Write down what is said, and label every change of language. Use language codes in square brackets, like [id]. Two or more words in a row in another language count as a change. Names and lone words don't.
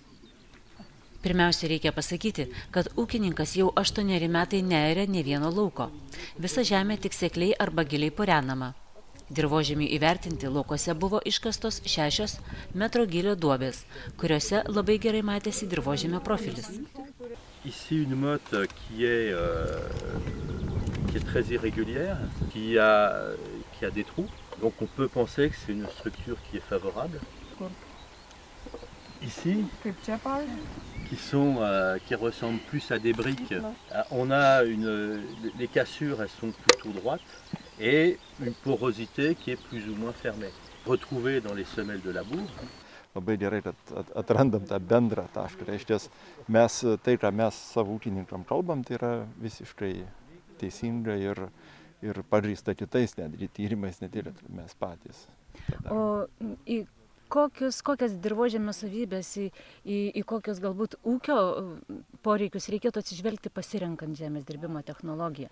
[lt] Pirmiausia, reikia pasakyti, kad ūkininkas jau 8 metai nearia ne vieno lauko. Visa žemė tik sekliai arba giliai purenama. Dirvožemiui įvertinti laukuose buvo iškastos 6 metro gylio duobės, kuriuose labai gerai matėsi dirvožemio profilis. [fr] Ici une motte qui est très irrégulière, qui a des trous. Donc on peut penser que c'est une structure qui est favorable. Ici, qui ressemblent plus à des briques. On a les cassures, elles sont plutôt droites et une porosité qui est plus ou moins fermée. Retrouvée dans les semelles de labour. [lt] Labai gerai, kad atrandam tą bendrą tašką. Reiškia, tai, ką mes savo ūkininkam kalbam, tai yra visiškai teisinga ir pagrįsta kitais netgi tyrimais, ne tik mes patys. O kokias dirvožemio savybės, į kokios galbūt ūkio poreikius reikėtų atsižvelgti pasirenkant žemės dirbimo technologiją?